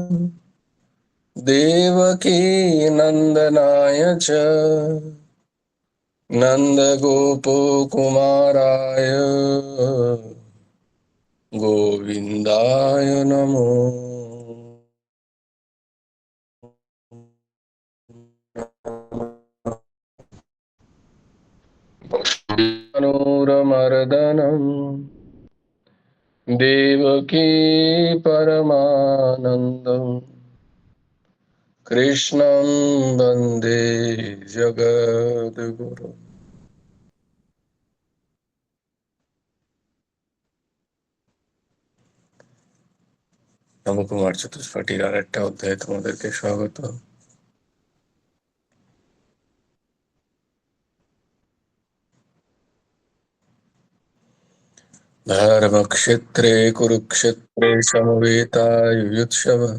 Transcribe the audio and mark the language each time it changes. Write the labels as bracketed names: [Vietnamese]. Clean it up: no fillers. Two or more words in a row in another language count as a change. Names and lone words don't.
[Sanskrit] देवकी नन्दनाय च नन्दगोपकुमाराय गोविन्दाय नमो मनोरमर्दनम् देवकी परमानन्दम् कृष्णं वन्दे जगद्गुरु। [Bangla] নবকুমার চতুষ্পাঠীর আর একটা অধ্যায়ে তোমাদেরকে স্বাগত। [Sanskrit] ধর্মক্ষেত্রে কুরুক্ষেত্রে সমবেতায়ুৎসব।